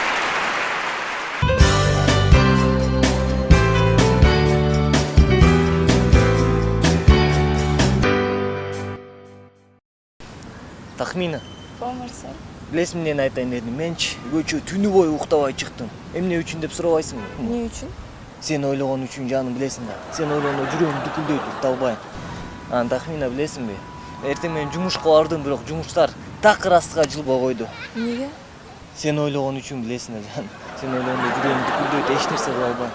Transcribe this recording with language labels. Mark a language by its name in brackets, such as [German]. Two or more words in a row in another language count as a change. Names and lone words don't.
[Kyrgyz] Тахмина. Марсель. Білесің мен айтайын дедім. Мен көчө түні бойы уктабай чыктым. Эмне үчүн деп сурабайсың? Не үчүн? Сен ойлогон үчүн жаным билесиң да. Сен ойлогондо жүрөгүм дүкүлдөйт, уктабайм. Тахмина билесиңби? Эртең менен жумушка бардым, бирок жумуштар такыр астыга жылбой койду. Неге? Сен ойлогон үчүн билесиң да жаным. Сен ойлогондо жүрөгүм дүкүлдөйт, эч нерсе кыла албайм.